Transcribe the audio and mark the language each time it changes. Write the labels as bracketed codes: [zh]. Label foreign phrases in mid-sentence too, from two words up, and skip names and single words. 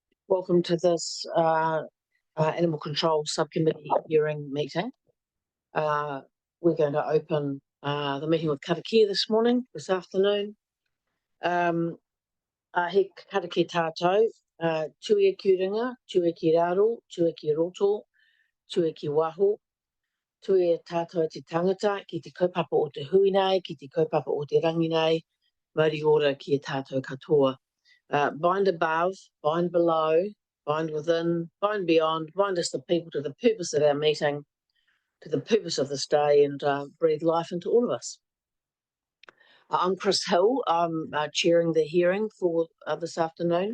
[en] Welcome to this Animal Control Subcommittee hearing meeting. We're going to open the meeting with karakia this afternoon. [mi] He karakia tātou, tue ki ringa, tue ki raro, tue ki roto, tue ki waho, tue tātou te tangata, ki te kaupapa o te hui nei, ki te kaupapa o te rangi nei, mauri ora ki e tātou katoa. [en] Bind above, bind below, bind within, bind beyond, bind us the people to the purpose of our meeting, to the purpose of this day, and breathe life into all of us. I'm Chris Hill. I'm chairing the hearing for this afternoon.